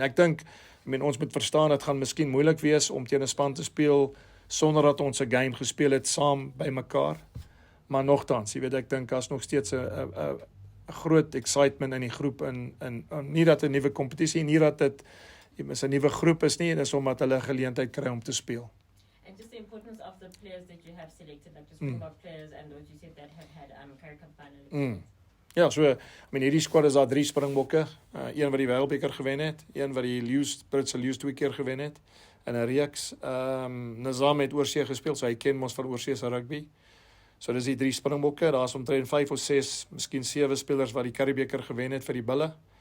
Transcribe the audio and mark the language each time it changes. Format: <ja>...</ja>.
<af>Ek dink, ons moet verstaan, dit gaan miskien moeilik wees om teen 'n span te speel sonder dat ons 'n game gespeel het saam by mekaar. Maar nogtans, ek dink daar's nog steeds 'n groot excitement in die groep in nie dat 'n nuwe kompetisie, nie dat dit 'n nuwe groep is nie, dis omdat hulle 'n geleentheid kry om te speel.</af> <en>And just the importance of the players that you have selected, like the Springbok players and those you said that have had Currie Cup final experience.</en> <af>Ja, so, hierdie squad is daar 3 Springbokke, een wat die Wêreldbeker gewen het, een wat die Britse Lions 2 keer gewen het, in 'n reeks. Nizam het oorsee gespeel, so hy ken mos van oorsee se rugby. So dis die 3 Springbokke, daar's omtrent 5 of 6, miskien 7 spelers wat die Currie-beker gewen het vir die Bulle.</af>